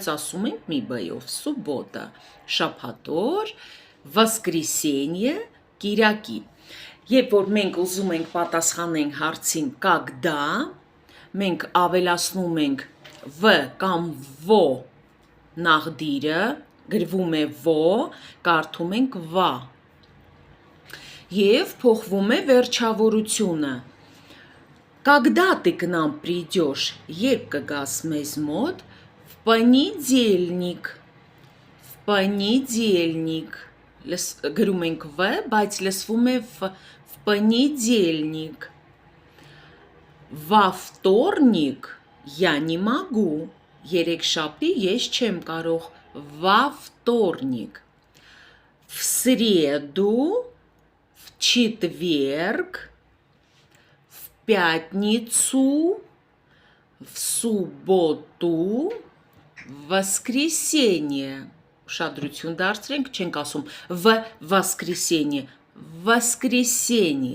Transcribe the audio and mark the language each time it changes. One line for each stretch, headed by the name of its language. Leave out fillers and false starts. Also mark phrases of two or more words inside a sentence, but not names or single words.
Armenian: ասում ենք մի b-ով, սուբոտա, շաբաթօր, воскресенье, կիրակի։ Երբ որ մենք ուզում ենք պատասխանենք հարցին когда, մենք ավելացնում ենք v կամ vo նախդիրը, գրվում է vo, կարդում ենք va։ Եվ փոխվում է վերջավորությունը։
Russian: Когда ты к нам придешь,
Armenian: երբ կգաս մեզ մոտ,
Russian: в понедельник, в понедельник,
Armenian: գրում ենք v, բայց լսվում է
Russian: в понедельник, во вторник я не могу,
Armenian: երեքշաբթի ես չեմ կարող,
Russian: во вторник, в среду, в четверг, в пятницу, в субботу, в воскресенье,
Armenian: ուշադրություն դարձրենք, չենք ասում
Russian: в воскресенье, в воскресенье